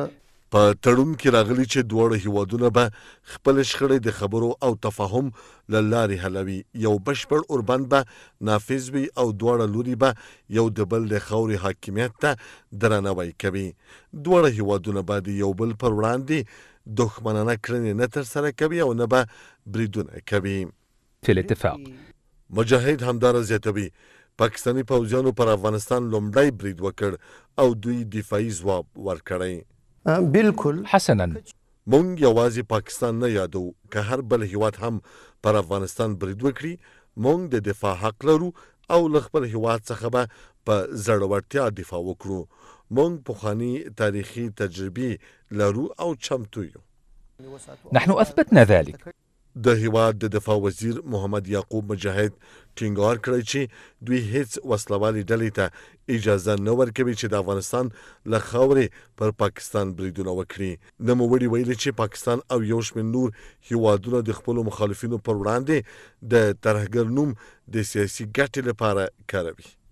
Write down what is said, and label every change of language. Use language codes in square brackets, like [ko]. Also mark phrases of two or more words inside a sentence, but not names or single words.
[ps] په تړون کې راغلي چې دواړه هیوادونه به خپل شخړې د خبرو او تفاهم له لارې حلوي. یو بشپړ اوربند به نافذ وي او دواړه لوري به یو د بل د خاورې حاکمیت ته درناوی کوي. دواړه هیوادونه به د یو بل پر وړاندې دښمنانه کړنې نه ترسره کوي او نه به بریدونه کوي. [ar] في الاتفاق [ps] مجاهد همدارا زیاتوي پاکستانی پوځیانو پر افغانستان لومړی برید وکړ او دوی دفاعي ځواب ورکړی. بالکل حسنا مونږ یوازې پاکستان نه یادو، که هر بل هیواد هم پر افغانستان برید وکړي مونږ د دفاع حق لرو او له خپل هیواد څخه به په زړورتیا دفاع وکړو. مونږ پخواني تاریخي تجربې لرو او چمتو یو. [ar] نحن أثبتنا ذلك. [ps] د هیواد د دفاع وزیر محمد یعقوب مجاهد ټینګار کړی چې دوی هیڅ وسلوالې ډلې ته اجازه نه ورکوي چې د افغانستان له خاورې پر پاکستان بریدونه وکړي. نوموړي ویلي چې پاکستان او یو شمېر نور هیوادونه د خپلو مخالفینو پر وړاندې د ترهګر نوم د سیاسي ګټې لپاره کاروي.